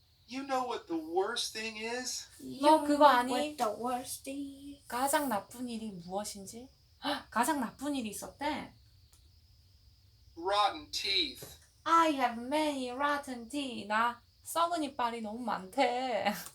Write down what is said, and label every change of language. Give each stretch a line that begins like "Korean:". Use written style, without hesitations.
English: You know what the worst thing is?
Korean: 너 그거 아니?
English: What the worst thing?
Korean: 가장 나쁜 일이 무엇인지? 헉, 가장 나쁜 일이 있었대.
English: Rotten teeth. I have many rotten teeth.
Korean: 나 썩은 이빨이 너무 많대.